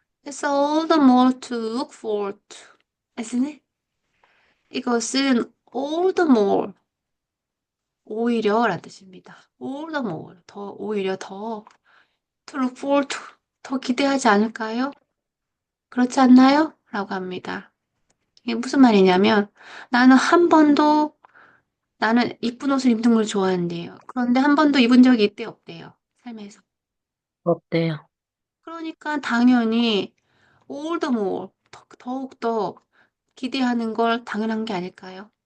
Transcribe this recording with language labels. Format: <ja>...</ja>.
<en>It's all the more to look forward to, isn't it?</en> <ko>이것은</ko> <en>all the more,</en> <ko>오히려란 뜻입니다.</ko> <en>all the more,</en> <ko>오히려 더</ko> <en>to look forward to,</en> <ko>더 기대하지 않을까요? 그렇지 않나요? 라고 합니다. 이게 무슨 말이냐면, 나는 한 번도, 나는 이쁜 옷을 입는 걸 좋아한대요. 그런데 한 번도 입은 적이 있대 없대요. 삶에서. 어때요? 그러니까 당연히</ko> <en>all the more</en> <ko>더욱더 기대하는 걸 당연한 게 아닐까요?</ko>